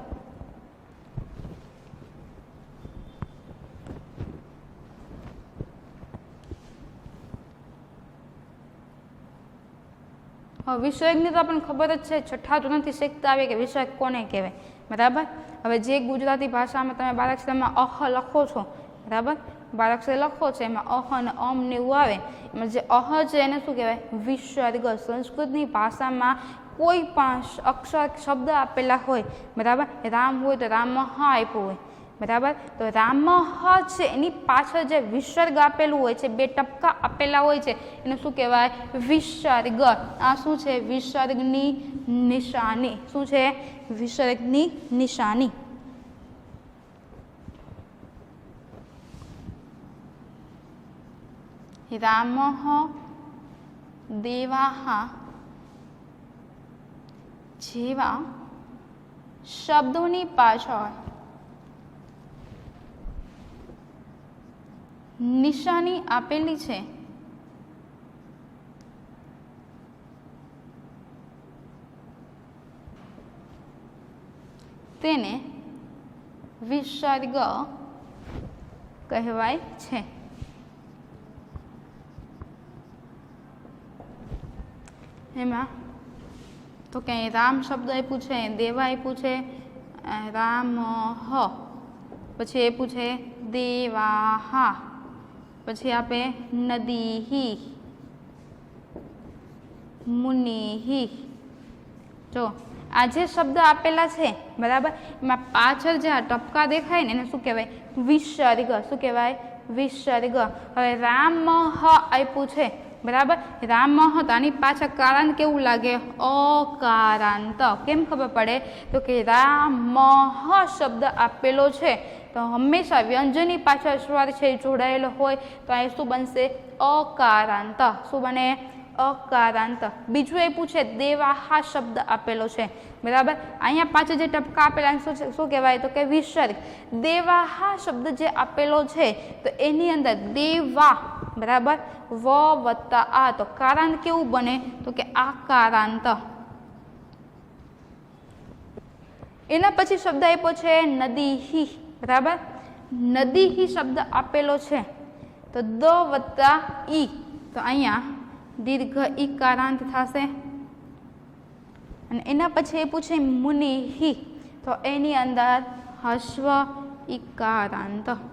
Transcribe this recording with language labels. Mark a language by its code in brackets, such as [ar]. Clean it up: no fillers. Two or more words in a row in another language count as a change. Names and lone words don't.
[gu] વિસર્ગની તો આપણને ખબર જ છે, છઠ્ઠા ધોરણથી શીખતા આવે કે વિસર્ગ કોને કહેવાય. બરાબર. હવે જે ગુજરાતી ભાષામાં તમે બારાક્ષરમાં અહ લખો છો बराबर। બાળક લખો છે એમાં અહ અને અમ ને એવું આવે એમાં જે અહ છે એને શું કહેવાય વિસર્ગ। સંસ્કૃતની ભાષામાં કોઈ પણ અક્ષર શબ્દ આપેલા હોય બરાબર, રામ હોય તો રામઃ આપ્યો હોય બરાબર, તો રામઃ છે એની પાછળ જે વિસર્ગ આપેલું હોય છે, બે ટપકા આપેલા હોય છે એને શું કહેવાય વિસર્ગ। આ શું છે વિસર્ગની નિશાની। શું છે વિસર્ગની નિશાની। રામઃ દેવાઃ જેવા શબ્દોની પાછળ નિશાની આપેલી છે તેને વિસર્ગ કહેવાય છે। એમાં તો કહીં રામ શબ્દ આપ્યું છે, દેવા આપ્યું છે, રામઃ, પછી આપ્યું છે દેવાઃ, પછી આપે નદીઃ, મુનિઃ। જો આ જે શબ્દ આપેલા છે બરાબર એમાં પાછળ જે આ ટપકા દેખાય ને એને શું કહેવાય વિસર્ગ। શું કહેવાય વિસર્ગ। હવે રામઃ આપ્યું છે બરાબર, રામઃ તો આની પાછળ કારાંત કેવું લાગે અકારાંત। કેમ ખબર પડે તો કિ રામઃ શબ્દ આપેલો છે તો હમેશા વ્યંજનની પાછળ સ્વર છે જોડાયેલો હોય તો આ શું બનશે અકારાંત। શું બને અકારાંત। બીજું આપ્યું છે દેવાઃ શબ્દ આપેલો છે બરાબર, અહીંયા પાછળ જે ટપકા આપેલા શું કહેવાય તો કે વિસર્ગ। દેવાઃ શબ્દ જે આપેલો છે તો એની અંદર દેવા બરાબર વ વત્તા આ તો કારાંત કેવું બને તો કે આકારાંત। એના પછી શબ્દ આપ્યો છે નદીઃ બરાબર, નદીઃ શબ્દ આપેલો છે તો દ વત્તા ઈ તો અહીંયા દીર્ઘ ઈકારાંત થશે અને એના પછી આપ્યું છે મુનિઃ તો એની અંદર હ્રસ્વ ઈકારાંત।